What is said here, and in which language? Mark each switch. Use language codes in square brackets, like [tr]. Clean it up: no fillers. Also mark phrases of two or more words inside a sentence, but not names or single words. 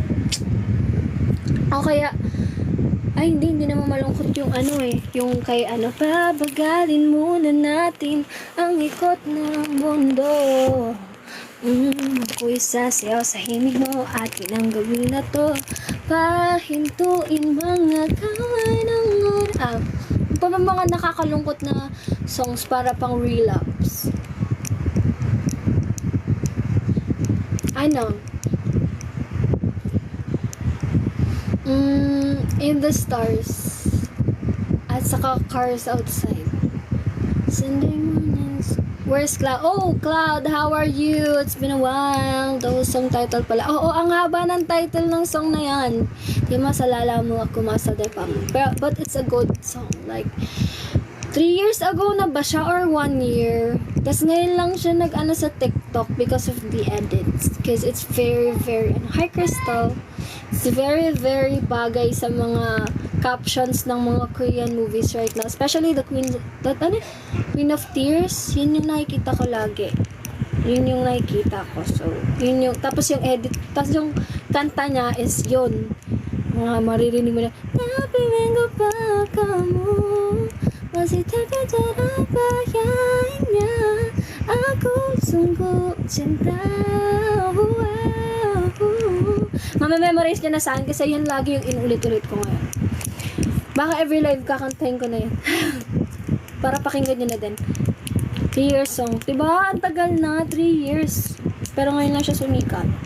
[tl] O kaya, ay hindi naman malungkot yung yung kay pabagalin muna natin ang ikot ng mundo. Ako'y sasayaw sa himig mo, atin ang gawin na to. Pahintuin mga kamay ng pa mga nakakalungkot na songs para pang relapse. In the Stars at saka Cars Outside. [en] Sunday mornings. Where's Cloud? Oh, Cloud, how are you? It's been a while. Those song title pala. [tl] Oo, ang haba ng title ng song na yan. Di masalala mo ako masada pa mo. [en] But it's a good song. Like, 3 years ago [tl] na ba siya [en] or 1 year? [tl] Tapos ngayon lang siya nag-ano sa TikTok [en] because of the edits. Because it's very, very... Hi, Crystal. It's very, very [tl] bagay sa mga [en] captions [tl] ng mga [en] Korean movies right now. Especially the Queen of Tears. [tl] Yun yung nakikita ko lagi. Yun yung nakikita ko. So, yun yung... Tapos yung edit... Tapos yung kanta niya is yun. Mga maririnig mo na... Napimenggo pa kamu. [id] Masih terbayang niya. Ako sungguh cinta. [tl] Mamememorize niya na saan kasi yun lagi yung inulit-ulit ko ngayon. Baka [en] every live [tl] kakantahin ko na yun. Para pakinggan nyo na din. [en] 3 years song. [tl] Diba? Ang tagal na. [en] 3 years. [tl] Pero ngayon lang siya sumikat.